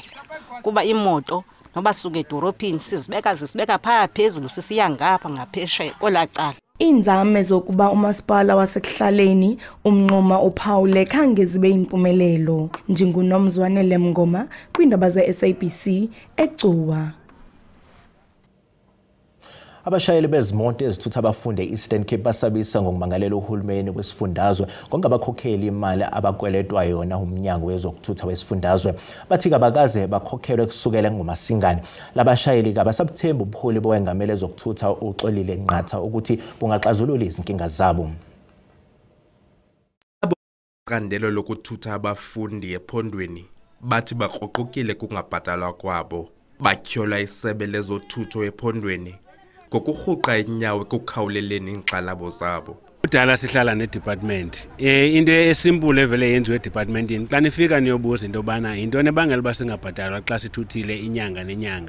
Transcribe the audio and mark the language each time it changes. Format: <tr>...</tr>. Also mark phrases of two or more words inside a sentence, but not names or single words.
<xh>Kuba imoto noba suke edorophini zisibeka phaya phezulu sisiya ngapha ngapheshe kolacala. Iinzame zokuba umasipala wasekuhlaleni umnquma uphawule khange zibe impumelelo. NjinguNomzwane Lemngoma kwindaba ze-SABC eCuwa.</xh> <zu>Abashayeli bezimoto ezithutha abafundi eEastern Cape basabisa ngokumangalela uhulumeni kwesifundazwe ngongabakhokheli imali abakweletwa yona umnyango wezokuthutha wesifundazwe. Bathi kabakaze bakhokhelwe kusukela ngoMasingane. Labashayeli kabasabuthemba ubuholi bowengamele ezokuthutha uxolile nqatha ukuthi bungaxazulula izinkinga zabo.</zu> <xh>Iqandelo lokuthutha abafundi ephondweni bathi bakroqukile kungabhatalwa kwabo. Batyhola isebe lezothutho ephondweni ngokurhuqa inyawo ekukhawuleleni inkxalabo zabo. Kudala sihlala nedepartment. Into esimple evele yenziwe edepartmentini xa nifika niyobuza into bana into nebangela uba singabhatalwa xa sithuthile inyanga nenyanga.</xh>